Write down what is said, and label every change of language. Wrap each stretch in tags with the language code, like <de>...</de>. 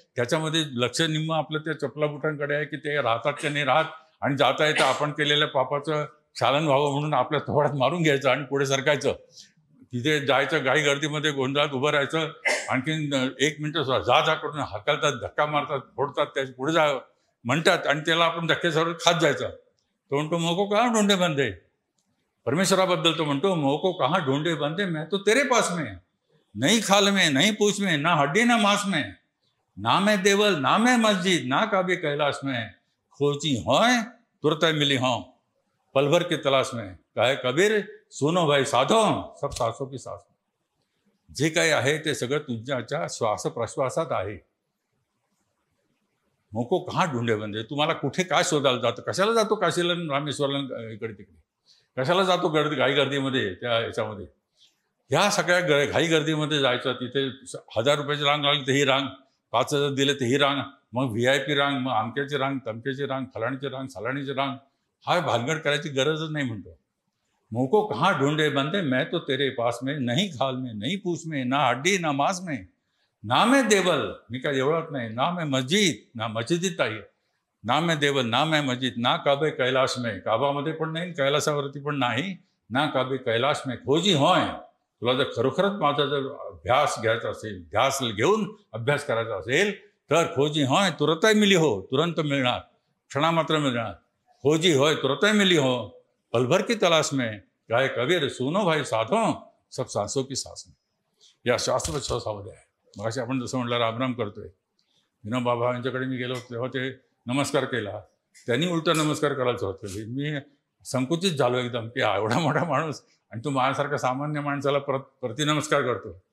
<mr>त्याच्यामध्ये लक्ष निम्म आपलं त्या चपला बुटांकडे आहे की ते राहतात की नाही राहत, आणि जाता येता आपण केलेल्या पापाचं शालन व्हावं म्हणून आपल्या थोबाडात मारून घ्यायचं आणि पुढे सरकायचं. तिथे जायचं, घाई गर्दीमध्ये गोंधळात उभं राहायचं, आणखीन 1 मिनिटं जा करून हाकलतात, धक्का मारतात, फोडतात, त्याच्या पुढे जा म्हणतात आणि त्याला आपण धक्क्यासवर खात जायचं. तो म्हणतो</mr> <hi>मोको कहाँ ढोंडे बंदे.</hi> <mr>परमेश्वराबद्दल तो म्हणतो</mr> <hi>मोको कहाँ ढोंडे बंदे, मैं तो तेरे पास में, नहीं खाल में नहीं पूछ में, ना हड्डी ना मांस में, ना मैं देवल ना मैं मस्जिद, ना काबे कैलाश में, खोजी होय तुरंत मिली हों पल भर की तलाश में.</hi> <mr>काय</mr> <hi>कबीर सुनो भाई साधो सब सांसों की सांस.</hi> <mr>जे काही आहे ते सगळं तुमच्या श्वास प्रश्वासात आहे.</mr> <hi>मोको कहाँ ढूंढे बंदे.</hi> <mr>तुम्हाला कुठे काय शोधायला जातो, कशाला जातो काशीला रामेश्वरला इकडे तिकडे, कशाला जातो घाई गर्दीमध्ये त्या याच्यामध्ये. ह्या सगळ्या घाई गर्दीमध्ये जायचं, तिथे 1000 रुपयाची रांग लागली तर ही रांग, 5000 दिले तर ही रांग, मग VIP रांग, मग अमक्याची रांग, तमक्याची रांग, फलाणीची रांग, सलाणीची रांग. हा भानगड करायची गरजच नाही म्हणतो.</mr> <hi>मोको कहाँ ढूंढे बंदे, मैं तो तेरे पास में, नहीं खाल में नहीं पूछ में, ना हड्डी ना मांस में, ना मैं देवल,</hi> <mr>मी काय देवळात नाही,</mr> <hi>ना मैं मस्जिद,</hi> <mr>ना मस्जिदीत आहे,</mr> <hi>ना मैं देवल ना मैं मस्जिद, ना काबे कैलाश में,</hi> <mr>काबामध्ये पण नाही, कैलासावरती पण नाही,</mr> <hi>ना काबे कैलाश में, खोजी होय.</hi> <mr>तुला जर खरोखरच माझा जर अभ्यास घ्यायचा असेल, ध्यास घेऊन अभ्यास करायचा असेल तर</mr> <hi>खोजी होय तुरंत मिली हो,</hi> <mr>तुरंत मिळणार, क्षणामात्र मिळणार.</mr> <hi>खोजी होय तुरंत मिली हो पलभर की तलाश में.</hi> <mr>काय</mr> <hi>कबीर सुनो भाई साधो सब सांसों की सांस में.</hi> <mr>या शास्त्रोच्छ्वासामध्ये आहे. मग अशी आपण जसं म्हटलं रामराम करतोय, विनोबा बाबा यांच्याकडे मी गेलो तेव्हा ते नमस्कार केला, त्यांनी उलटा नमस्कार करायला सुरुवात केली. मी संकुचित झालो एकदम की एवढा मोठा माणूस आणि तू माझ्यासारखा सामान्य माणसाला प्रतिनमस्कार करतो.</mr>